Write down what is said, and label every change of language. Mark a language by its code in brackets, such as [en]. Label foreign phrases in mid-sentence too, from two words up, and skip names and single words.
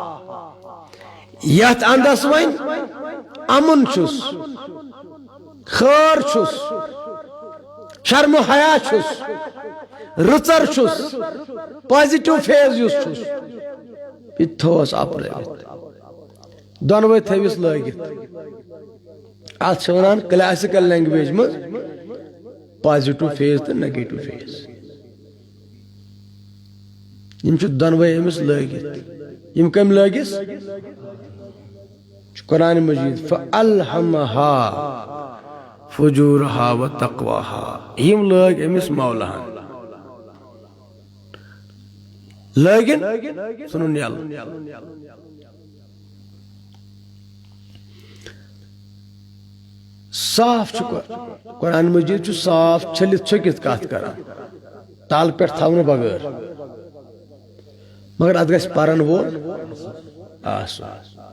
[ks] یتھ اندس ون امن چھس خیر چھس شرم و حیا چھس رٕژر چھس [en] positive phase [ks] یس چھس یہ تھوس آپرٲوِتھ دۄنوے تھٲوِس لٲگِتھ اتھ چھِ ونان [en] classical language [ks] منٛز [en] positive phase [ks] تہٕ [en] negative phase [ks] یم چھِ دۄنوے أمِس لٲگِتھ یم کٔمۍ لٲگِس قرآن مجید [ar] فَأَلْهَمَهَا فُجُورَهَا وَتَقْوَاهَا [ks] یم لٲگۍ أمِس مولاہن لٲگِن ژھٕنُن یلہٕ صاف قرآن مجید چھُ صاف چھٔلِتھ چھٔکِتھ کتھ کران تل پٮ۪ٹھ تھاونہٕ بغٲر مگر اتھ گژھِ پرن وول آسُن